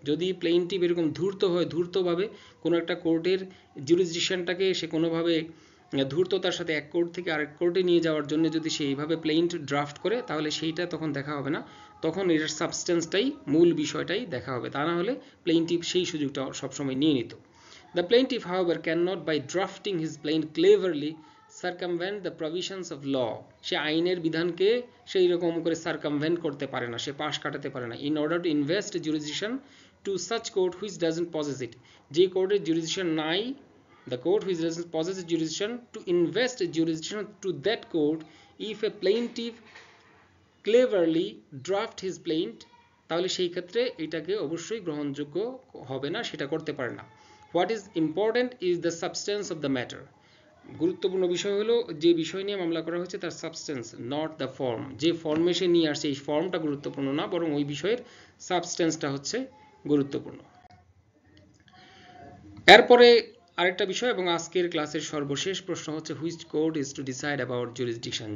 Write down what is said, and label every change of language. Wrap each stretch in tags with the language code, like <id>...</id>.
<bn>যদি প্লেইনটিভ এরকম ধূর্ত হয়, ধূর্তভাবে কোনো একটা কোর্টের জুরিসডিকশনটাকে সে কোনোভাবে ধূর্ততার সাথে এক কোর্ট থেকে আরেক কোর্টে নিয়ে যাওয়ার জন্য যদি সে এইভাবে প্লেইন্ট ড্রাফট করে, তাহলে সেইটা তখন দেখা হবে না, তখন এটার সাবস্টেন্সটাই, মূল বিষয়টাই দেখা হবে। তা না হলে প্লেইন্টিফ সেই সুযোগটা সবসময় নিয়ে নিত।</bn> <en>The plaintiff however cannot by drafting his plaint cleverly circumvent the provisions of law.</en> <bn>সে আইনের বিধানকে সেই রকম করে সার্কামভেন্ট করতে পারে না, সে পাশ কাটাতে পারে না।</bn> <en>in order to invest jurisdiction to such court which doesn't possess it.</en> <bn>যে কোর্টের জুরিসডিকশন নাই,</bn> <en>the court which doesn't possess jurisdiction to invest jurisdiction to that court if a plaintiff cleverly draft his plaint,</en> <bn>তাহলে সেই ক্ষেত্রে এটাকে অবশ্যই গ্রহণযোগ্য হবে না, সেটা করতে পারে না।</bn> <en>What is important is the substance of the matter.</en> <bn>গুরুত্বপূর্ণ বিষয় হলো যে বিষয় নিয়ে মামলা করা হচ্ছে তার সাবস্টেন্স,</bn> <en>Not the form.</en> <bn>যে ফর্মে সে নিয়ে আসছে এই ফর্মটা গুরুত্বপূর্ণ না, বরং ওই বিষয়ের সাবস্টেন্সটা হচ্ছে গুরুত্বপূর্ণ। এরপরে আরেকটা বিষয় এবং আজকের ক্লাসের সর্বশেষ প্রশ্ন হচ্ছে,</bn> <en>Which court is to decide about jurisdiction.</en>